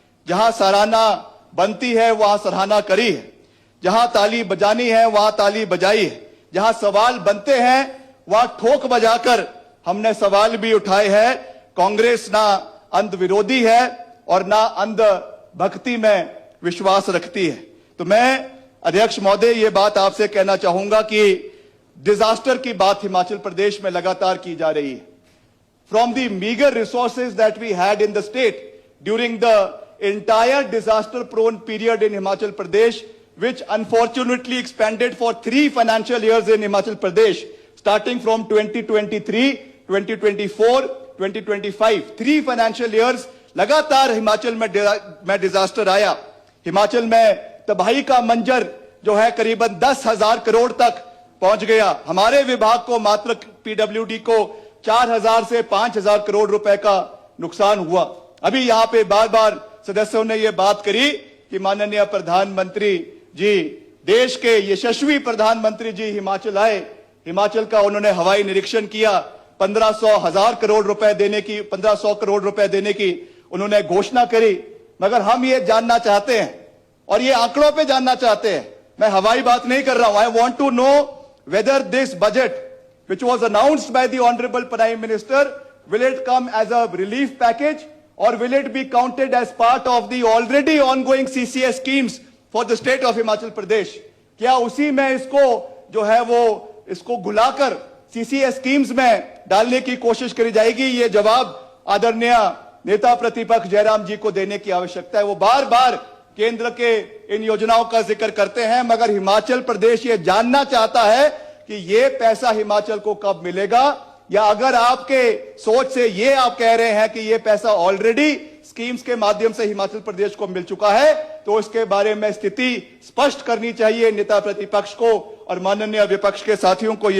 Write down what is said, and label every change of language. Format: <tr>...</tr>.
<hi>जहां सराहना बनती है वहां सराहना करी है, जहां ताली बजानी है वहां ताली बजाई है, जहां सवाल बनते हैं वहां ठोक बजाकर हमने सवाल भी उठाए हैं। कांग्रेस ना अंध विरोधी है और ना अंध भक्ति में विश्वास रखती है। तो मैं अध्यक्ष महोदय, ये बात आपसे कहना चाहूंगा कि डिजास्टर की बात हिमाचल प्रदेश में लगातार की जा रही है.</hi> <en>From the meager resources that we had in the state during the entire disaster-prone period in Himachal Pradesh, which unfortunately expanded for 3 financial years in Himachal Pradesh, starting from 2023, 2024, 2025.</en> <hi>3 financial years लगातार हिमाचल में disaster आया. हिमाचल में तबाही का मंजर जो है करीबन 10,000 करोड़ तक पहुंच गया. हमारे विभाग को मात्र पीडब्ल्यूडी को 4,000 से 5,000 करोड़ रुपए का नुकसान हुआ. अभी यहां पे बार बार सदस्यों ने यह बात करी कि माननीय प्रधानमंत्री जी, देश के यशस्वी प्रधानमंत्री जी हिमाचल आए. हिमाचल का उन्होंने हवाई निरीक्षण किया. 1,500 करोड़ रुपए देने की 1,500 करोड़ रुपए देने की उन्होंने घोषणा करी. मगर हम ये जानना चाहते हैं और ये आंकड़ों पे जानना चाहते हैं. मैं हवाई बात नहीं कर रहा हूं.</hi> <en>I want to know whether this budget which was announced by the Honorable Prime Minister, will it come as a relief package or will it be counted as part of the already ongoing CCS schemes for the state of Himachal Pradesh?</en> <hi>क्या उसी में इसको जो है वो इसको घुलाकर CCS schemes में डालने की कोशिश करी जाएगी? ये जवाब आदरणीय नेता प्रतिपक्ष जयराम जी को देने की आवश्यकता है. वो बार बार केंद्र के इन योजनाओं का जिक्र करते हैं, मगर हिमाचल प्रदेश ये जानना चाहता है कि ये पैसा हिमाचल को कब मिलेगा, या अगर आपके सोच से ये आप कह रहे हैं कि ये पैसा ऑलरेडी स्कीम्स के माध्यम से हिमाचल प्रदेश को मिल चुका है, तो इसके बारे में स्थिति स्पष्ट करनी चाहिए नेता प्रतिपक्ष को और माननीय विपक्ष के साथियों को.</hi>